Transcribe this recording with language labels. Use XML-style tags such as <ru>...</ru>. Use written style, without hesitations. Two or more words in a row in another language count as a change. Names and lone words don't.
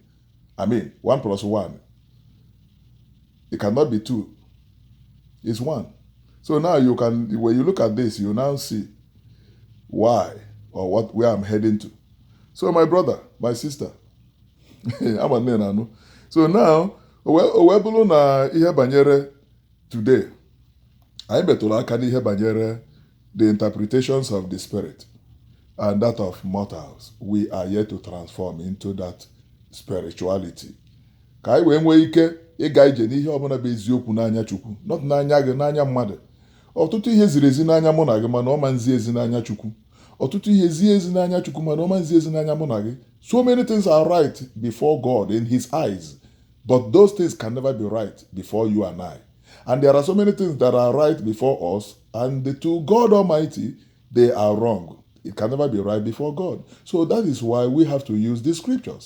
<en>I mean, 1 plus 1. It cannot be 2. It's 1. So now you can, when you look at this, you now see why or where I'm heading to. So my brother, my sister, I'm a man. So now,</en> <ig>o wee bụrụ na ihe banyere today, anyị metụrụ aka n'ihe banyere</ig> <en>the interpretations of the spirit and that of mortals. We are yet to transform into that spirituality.</en> <ig>Ka anyị wee nwee ike ịga ije n'ihe ọbụla bụ eziokwu n'anya Chukwu, not n'anya gị, n'anya mmadụ. Ọtụtụ ihe ziri ezi n'anya mụ na gị, mana ọ ma nzi ezi n'anya Chukwu. Ọtụtụ ihe zie ezi n'anya Chukwu, mana ọ ma nzi ezi n'anya mụ na gị.</ig> <en>So many things are right before God in his eyes. But those things can never be right before you and I. And there are so many things that are right before us, and to God Almighty, they are wrong. It can never be right before God. So that is why we have to use the scriptures.</en>